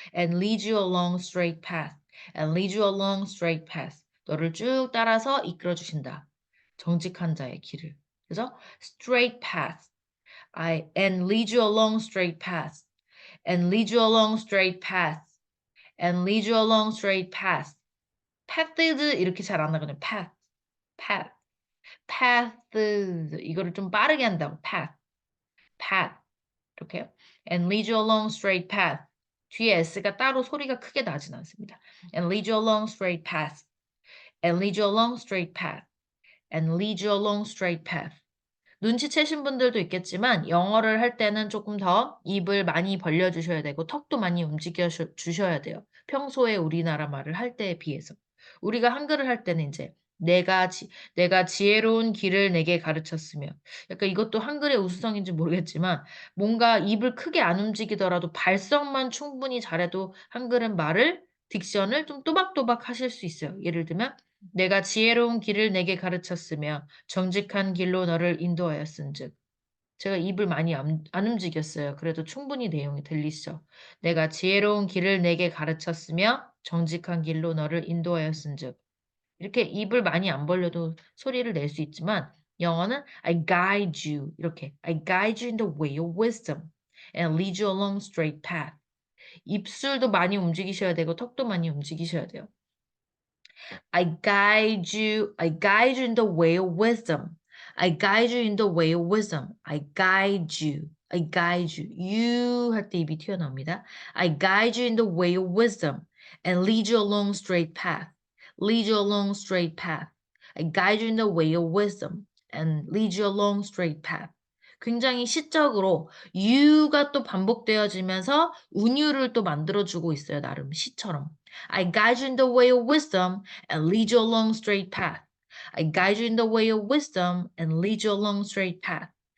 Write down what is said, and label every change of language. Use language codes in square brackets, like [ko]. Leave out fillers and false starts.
[en] And lead you along straight path. And lead you along straight path. [ko] 너를 쭉 따라서 이끌어 주신다. 정직한 자의 길을. 그래서 [en] straight path. And lead you along straight path. And lead you along straight path. And lead you along straight path. [ko] paths 이렇게 잘 안 나거든요. [en] path. [ko] paths 이거를 좀 빠르게 한다고 path 이렇게요. [en] and lead you along straight path [ko] 뒤에 s가 따로 소리가 크게 나진 않습니다. [en] and lead you along straight path and lead you along straight path. and lead you along straight path. [ko] 눈치채신 분들도 있겠지만 영어를 할 때는 조금 더 입을 많이 벌려주셔야 되고 턱도 많이 움직여 주셔야 돼요. 평소에 우리나라 말을 할 때에 비해서. 우리가 한글을 할 때는 이제 내가 지혜로운 길을 내게 가르쳤으며 약간 이것도 한글의 우수성인지 모르겠지만 뭔가 입을 크게 안 움직이더라도 발성만 충분히 잘해도 한글은 말을 딕션을 좀 또박또박 하실 수 있어요. 예를 들면 내가 지혜로운 길을 내게 가르쳤으며 정직한 길로 너를 인도하였은즉. 제가 입을 많이 안 움직였어요. 그래도 충분히 내용이 들리시죠? 내가 지혜로운 길을 내게 가르쳤으며 정직한 길로 너를 인도하였은즉. 이렇게 입을 많이 안 벌려도 소리를 낼 수 있지만 영어는 [en] I guide you 이렇게 I guide you in the way of wisdom and lead you along straight path. [ko] 입술도 많이 움직이셔야 되고 턱도 많이 움직이셔야 돼요. [en] I guide you in the way of wisdom. I guide you in the way of wisdom. I guide you. [ko] You 할 때 입이 튀어나옵니다. [en] I guide you in the way of wisdom and lead you along straight path. Lead you along straight path. I guide you in the way of wisdom and lead you along straight path. [ko] 굉장히 시적으로 you가 또 반복되어지면서 운율을 또 만들어주고 있어요. 나름 시처럼. [en] I guide you in the way of wisdom and lead you along straight path. I guide you in the way of wisdom and lead you along straight path.